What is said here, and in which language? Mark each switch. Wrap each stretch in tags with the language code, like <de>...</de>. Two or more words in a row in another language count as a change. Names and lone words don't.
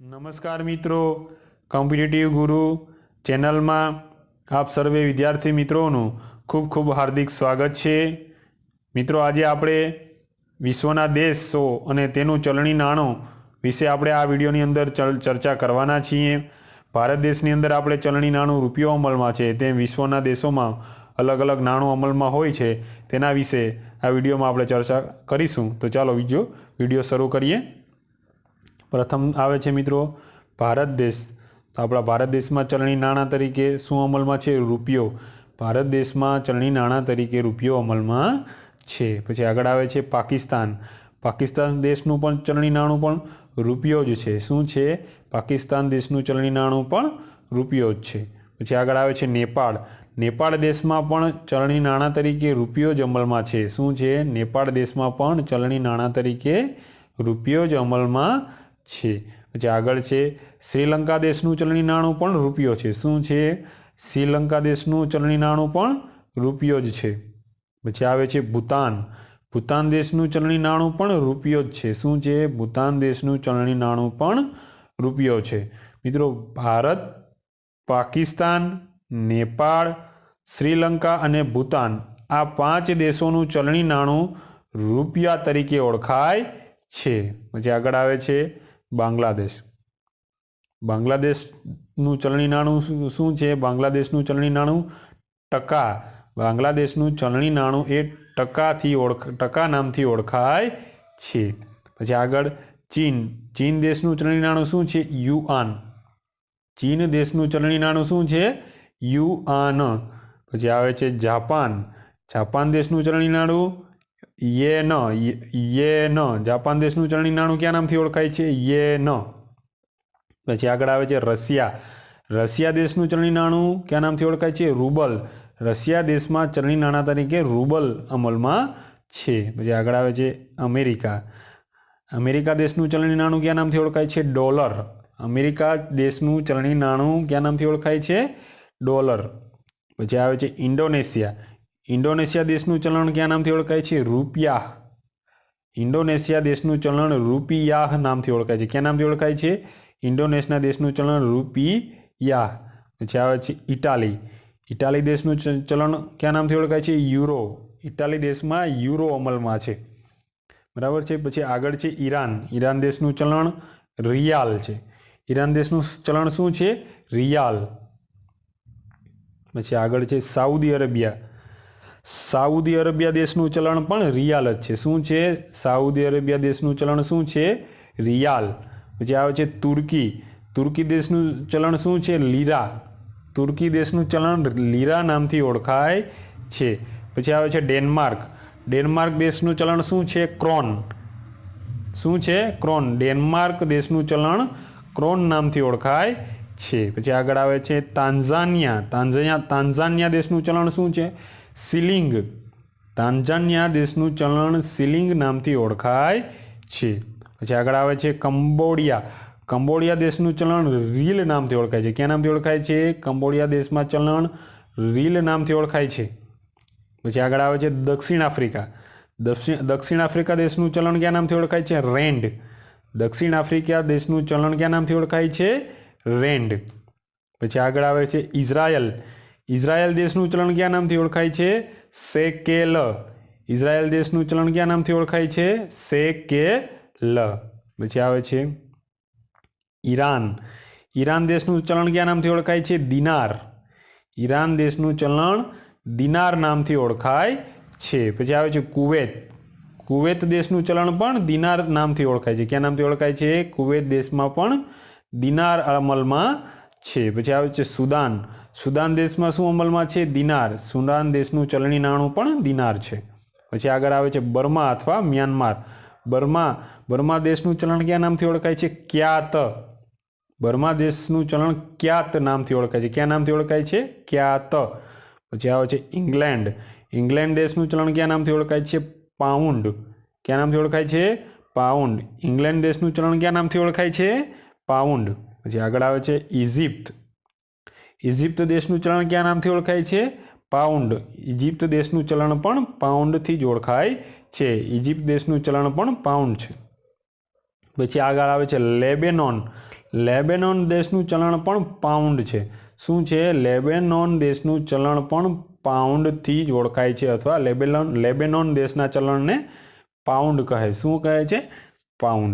<gu>નમસ્કાર મિત્રો, કોમ્પિટિટિવ ગુરુ ચેનલ માં આપ સર્વે વિદ્યાર્થી મિત્રો ખૂબ ખૂબ હાર્દિક સ્વાગત છે। મિત્રો, આજ આપણે વિશ્વના દેશો અને તેનું ચલણી નાણું વિષે આપણે આ વિડિયોની અંદર ચર્ચા કરવાના છીએ। ભારત દેશની અંદર આપણે ચલણી નાણું રૂપિયો અમલમાં છે, તેમ વિશ્વના દેશોમાં અલગ અલગ નાણું અમલમાં હોય છે, તેના વિષે આ વિડિયોમાં આપણે ચર્ચા કરીશું। તો ચાલો વિડિયો શરૂ કરીએ। પ્રથમ આવે છે મિત્રો ભારત દેશ। તો આપણા ભારત દેશ માં ચલણી નાણા તરીકે શું</gu> <hi>अमल में है?</hi> <gu>रूपियो। ભારત દેશ માં ચલણી નાણા તરીકે રૂપિયો</gu> <hi>अमल में है।</hi> <gu>પછી આગળ આવે છે પાકિસ્તાન। પાકિસ્તાન દેશનું પણ ચલણી નાણું પણ રૂપિયો જ છે. શું છે? પાકિસ્તાન દેશનું ચલણી નાણું પણ રૂપિયો જ છે। પછી આગળ આવે છે નેપાળ. નેપાળ દેશ માં પણ ચલણી નાણા તરીકે રૂપિયો જ</gu> <hi>अमल में है।</hi> <gu>શું છે? નેપાળ દેશ માં પણ ચલણી નાણા તરીકે રૂપિયો જ અમલ માં છે। પછી આગળ છે શ્રીલંકા દેશનું ચલણી નાણું પણ રૂપિયો છે. શું છે? શ્રીલંકા દેશનું ચલણી નાણું પણ રૂપિયો જ છે। પછી આવે છે ભૂતાન। ભૂતાન દેશનું ચલણી નાણું પણ રૂપિયો જ છે। શું છે? ભૂતાન દેશનું ચલણી નાણું પણ રૂપિયો છે। મિત્રો, ભારત, પાકિસ્તાન, નેપાળ, શ્રીલંકા અને ભૂતાન આ 5 દેશોનું ચલણી નાણું રૂપિયા તરીકે ઓળખાય છે। પછી આગળ આવે છે બાંગ્લાદેશ. બાંગ્લાદેશનું ચલણી નાણું શું છે? બાંગ્લાદેશનું ચલણી નાણું ટકા. બાંગ્લાદેશનું ચલણી નાણું એ ટકા નામથી ઓળખાય છે। પછી આગળ ચીન। ચીન દેશનું ચલણી નાણું શું છે? युआन। ચીન દેશનું ચલણી નાણું શું છે? યુઆન. પછી આવે છે જાપાન। જાપાન દેશનું ચલણી નાણું યેન। येन। જાપાન દેશનું ચલણી નાણું કયા નામથી ઓળખાય છે? યેન. પછી આગળ આવે છે રશિયા। રશિયા દેશનું ચલણી નાણું કયા નામથી ઓળખાય છે? રૂબલ। રશિયા દેશ માં ચલણી નાણા તરીકે રૂબલ અમલ માં છે। પછી આગળ આવે છે અમેરિકા। અમેરિકા દેશનું ચલણી નાણું કયા નામથી ઓળખાય છે? डॉलर। અમેરિકા દેશનું ચલણી નાણું કયા નામથી ઓળખાય છે? ડોલર. પછી આવે છે ઇન્ડોનેશિયા। ઇન્ડોનેશિયા દેશનું ચલણ કયા નામથી ઓળખાય છે? રૂપિયા। ઇન્ડોનેશિયા દેશનું ચલણ રૂપિયા નામથી ઓળખાય છે। કયા નામથી ઓળખાય છે? ઇન્ડોનેશિયા દેશનું ચલણ રૂપિયા। પછી આવે છે ઇટાલી। ઇટાલી દેશનું ચલણ કયા નામથી ઓળખાય છે? यूरो। ઇટાલી દેશ માં યૂરો અમલ માં છે। બરાબર છે. પછી આગળ છે ઈરાન। ઈરાન દેશનું ચલણ રિયાલ છે। ઈરાન દેશનું ચલણ શું છે? રિયાલ। પછી આગળ છે સાઉદી અરેબિયા. સાઉદી અરેબિયા દેશનું ચલણ પણ રિયાલ જ છે। શું છે? સાઉદી અરેબિયા દેશનું ચલણ શું છે? રિયાલ. પછી આવે છે તુર્કી। તુર્કી દેશનું ચલણ શું છે? लीरा। તુર્કી દેશનું ચલણ લીરા નામથી ઓળખાય છે। પછી આવે છે ડેનમાર્ક। ડેનમાર્ક દેશનું ચલણ શું છે? ક્રોન. શું છે? ક્રોન। ડેનમાર્ક દેશનું ચલણ ક્રોન નામથી ઓળખાય છે। પછી આગળ આવે છે તાંજાનિયા. તાંજાનિયા દેશનું ચલણ શું છે? સીલિંગ. તાંજાનિયા દેશનું ચલણ સીલિંગ નામથી ઓળખાય છે। પછી આગળ આવે છે કંબોડિયા। કંબોડિયા દેશનું ચલણ રીલ નામથી ઓળખાય છે। કયા નામથી ઓળખાય છે? કંબોડિયા દેશ માં ચલણ રીલ નામથી ઓળખાય છે। પછી આગળ આવે છે દક્ષિણ આફ્રિકા। દક્ષિણ આફ્રિકા દેશનું ચલણ કયા નામથી ઓળખાય છે? રેન્ડ. દક્ષિણ આફ્રિકા દેશનું ચલણ કયા નામથી ઓળખાય છે? રેન્ડ. પછી આગળ આવે છે ઇઝરાયલ। ઇઝરાયલ દેશનું ચલણ કયા નામથી ઓળખાય છે? શેકેલ. ઇઝરાયલ દેશનું ચલણ કયા નામથી ઓળખાય છે? શેકેલ. પછી આવે છે ઈરાન। ઈરાન દેશનું ચલણ કયા નામથી ઓળખાય છે? દિનાર। ઈરાન દેશનું ચલણ દિનાર નામથી ઓળખાય છે। પછી આવે છે કુવેત. કુવેત દેશનું ચલણ પણ દિનાર નામથી ઓળખાય છે। કયા નામથી ઓળખાય છે? કુવેત દેશ માં પણ દિનાર અમલ માં છે। પછી આવે છે સુદાન। સુદાન દેશ માં શું અમલ માં છે? दिनार। સુદાન દેશનું ચલણી નાણું પણ દિનાર છે। પછી આગળ આવે છે બર્મા અથવા મ્યાનમાર. બર્મા દેશનું ચલણ કયા નામથી ઓળખાય છે? ક્યાત। બર્મા દેશનું ચલણ ક્યાત નામથી ઓળખાય છે। કયા નામથી ઓળખાય છે? ક્યાત. પછી આવે છે ઇંગ્લેન્ડ। ઇંગ્લેન્ડ દેશનું ચલણ કયા નામથી ઓળખાય છે? પાઉન્ડ. કયા નામથી ઓળખાય છે? પાઉન્ડ। ઇંગ્લેન્ડ દેશનું ચલણ કયા નામથી ઓળખાય છે? પાઉન્ડ. પછી આગળ આવે છે ઇજિપ્ત। ઇજિપ્ત દેશનું ચલણ કયા નામથી ઓળખાય છે? पाउंड। ઇજિપ્ત દેશનું ચલણ પણ પાઉન્ડ થી જ ઓળખાય છે। ઇજિપ્ત દેશનું ચલણ પણ પાઉન્ડ છે. પછી આગળ આવે છે લેબેનોન। લેબેનોન દેશનું ચલણ પણ પાઉન્ડ છે. શું છે? લેબેનોન દેશનું ચલણ પણ પાઉન્ડથી જ ઓળખાય છે, અથવા લેબેનોન દેશના ચલણને પાઉન્ડ કહે. શું કહે છે? પાઉન્ડ.</gu>